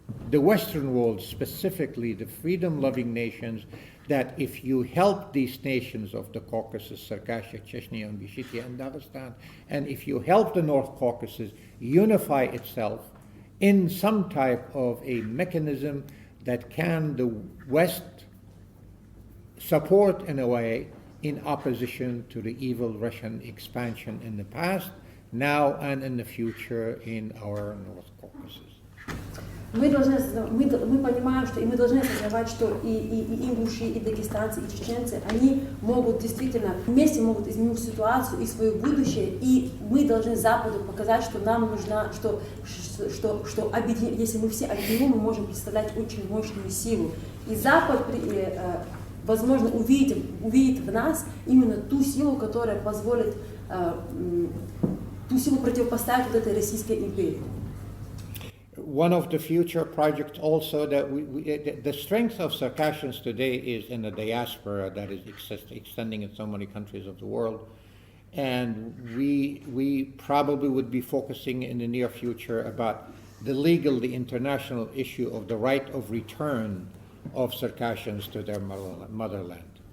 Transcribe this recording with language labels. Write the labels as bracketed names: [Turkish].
[English] the Western world, specifically the freedom-loving nations, that if you help these nations of the Caucasus, Circassia, Chechnya, and Dagestan, and if you help the North Caucasus unify itself in some type of a mechanism that can the West support in a way in opposition to the evil Russian expansion in the past, now and in the future in our North Caucasus. [Russian] Мы понимаем, что и мы должны осознавать, что и ингуши, и дагестанцы, и чеченцы, они могут действительно вместе могут изменить ситуацию и свое будущее, и мы должны Западу показать, что нам нужна, что если мы все объединены, мы можем представлять очень мощную силу. И Запад, возможно, увидит в нас именно ту силу, которая позволит ту силу противопоставить вот этой Российской империи. [English] One of the future projects also that the strength of Circassians today is in the diaspora that is extending in so many countries of the world. And we probably would be focusing in the near future about the international issue of the right of return of Circassians to their motherland.